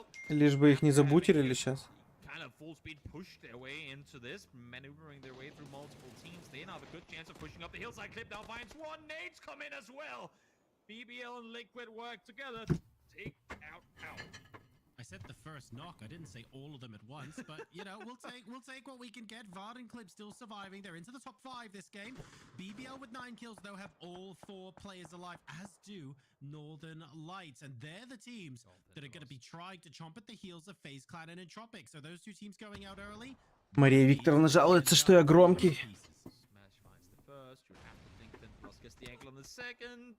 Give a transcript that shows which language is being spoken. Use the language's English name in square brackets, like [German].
[Russian] Лишь бы их не забутерили сейчас. [English] Kind of full speed push their way into this, maneuvering their way through multiple teams. They now have a good chance of pushing up the hillside. Clip now finds one. Nades come in as well. BBL and Liquid work together. Take out. I said the first knock. I didn't say all of them at once, but you know, we'll take what we can get. Vard and Clip still surviving. They're into the top 5 this game. BBL with 9 kills though have all 4 players alive, as do Northern Lights, and they're the teams that are going to be trying to chomp at the heels of FaZe Clan and Entropic. So those two teams going out early. [Russian] Мария Викторовна жалуется, что я громкий. [English] Smash finds the first. You have to think then Plus gets the ankle on the second.